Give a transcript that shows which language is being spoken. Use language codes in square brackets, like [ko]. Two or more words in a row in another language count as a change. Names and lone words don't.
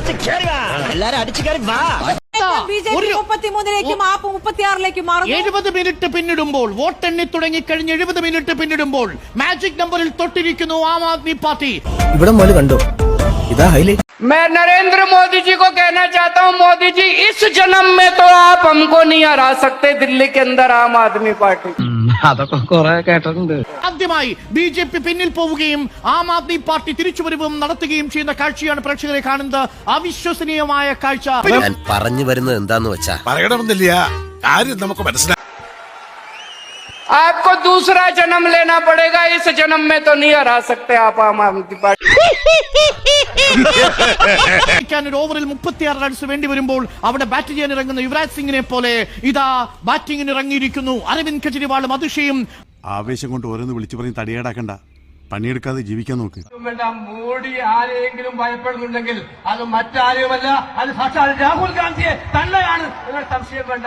[ml] എല്ലാരും അടിച്ചു കയറി വാ. ബിജെപി 33-ലേക്കും ആപ്പ് 36-ലേക്കും മാറും. 70 മിനിറ്റ് പിന്നിടുമ്പോൾ വോട്ടെണ്ണി തുടങ്ങിക്കഴിഞ്ഞ് 70 മിനിറ്റ് പിന്നിടുമ്പോൾ മാജിക് നമ്പറിൽ തൊട്ടിരിക്കുന്നു ആം ആദ്മി പാർട്ടി. ഇവിടെ മുതൽ കണ്ടോ, ഇതാ ഹൈലൈറ്റ്. [hi] मैं नरेंद्र मोदी जी को कहना चाहता हूं, मोदी जी इस जन्म में तो आप हमको नहीं हरा सकते दिल्ली के अंदर आम आदमी पार्टी. [ml] ആദ്യമായി ബിജെപി പിന്നിൽ പോവുകയും ആം ആദ്മി പാർട്ടി തിരിച്ചുവരവും നടത്തുകയും ചെയ്യുന്ന കാഴ്ചയാണ് പ്രേക്ഷകരെ കാണുന്നത്. അവിശ്വസനീയമായ കാഴ്ച. ഞാൻ പറഞ്ഞു വരുന്നത് എന്താന്ന് വെച്ചാ പറയണമെന്നില്ല, കാര്യം നമുക്ക് മനസ്സിലായി. [hi] आपको दूसरा जन्म लेना पड़ेगा, इस जन्म में तो नहीं हरा सकते आप आम आदमी पार्टी. [ml] ഒരു ഓവറിൽ 36 റൺസ് വേണ്ടി വരുമ്പോൾ അവിടെ ബാറ്റ് ചെയ്യാൻ ഇറങ്ങുന്ന യുവരാജ് സിംഗിനെ പോലെ ഇതാ ബാറ്റിംഗിന് ഇറങ്ങിയിരിക്കുന്നു അരവിന്ദ് കെജ്രിവാളും അതിശയും. ആവേശം കൊണ്ട് ഓരോന്ന് വിളിച്ചു പറഞ്ഞ് തടിയേടാക്കണ്ട, പണിയെടുക്കാതെ ജീവിക്കാൻ നോക്ക്. മോഡി ആരെയെങ്കിലും ഭയപ്പെടുന്നുണ്ടെങ്കിൽ അത് മറ്റാരുമല്ല, അത് സാക്ഷാൽ രാഹുൽ ഗാന്ധിയെ തന്നെയാണ് എന്നൊരു സംശയം വേണ്ട.